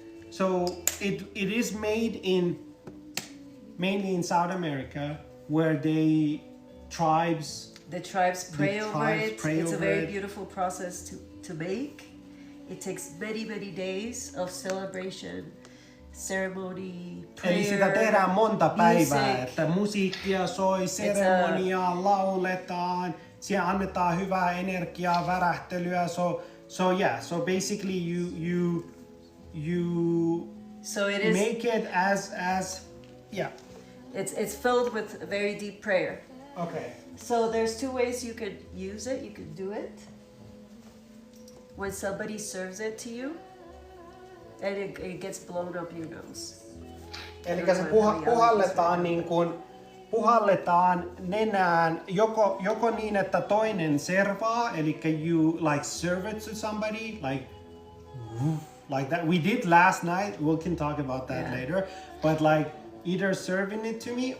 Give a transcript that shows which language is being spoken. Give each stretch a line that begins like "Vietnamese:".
English: So it is made mainly in South America, where the tribes pray over it. It's a very beautiful process to make. It takes many days of celebration, ceremony, prayer,
Finnish: eli sitä tehdään monta päivää,
English: music.
Finnish: että musiikkia soi, seremoniaa lauletaan, siellä annetaan hyvää energiaa, värähtelyä.
English: So basically you so it is, make it as yeah. It's filled with very deep prayer. Okay. So there's two ways you could use it. You could do it when somebody serves it to you. And it gets blown up your nose.
Finnish: Eli se puhalletaan niin kuin puhalletaan nenään joko niin, että toinen servaa, eli
English: you like serve it to somebody, like that. We did last night. We can talk about that later. But like either serving it to me